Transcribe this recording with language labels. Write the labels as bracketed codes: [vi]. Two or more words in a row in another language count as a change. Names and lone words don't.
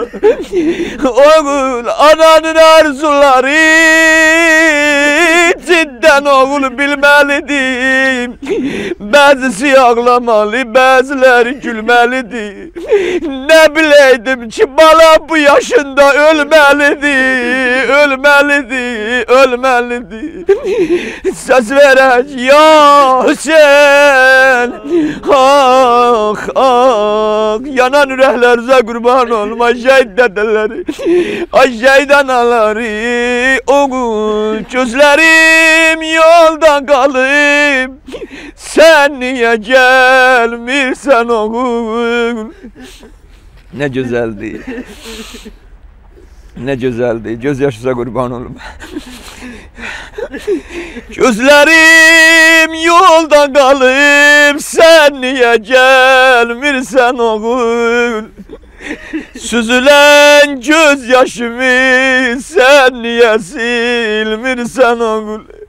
[tr] Oğul, ananın arzuları cidden oğul bilmelidir. Bazısı ağlamalı, bazıları gülmelidir. Ne bileydim ki bala bu yaşında ölmelidir, ölmelidir, ölmelidir. [az] Söz verək ya Hüseyin. Ah ah, yanan ürəklərinizə qurban olum ay şəhid dədələri, ay şəhid anaları. Oğul, gözlərim yolda qalıb, sən niyə gəlmirsən oğul? [tr] Ne güzeldi, ne güzeldi, [az] göz yaşınıza qurban olum. Gözlerim yolda qalıb, sən niyə gəlmirsən oğul? Süzülən göz yaşımı sən niyə silmirsən oğul?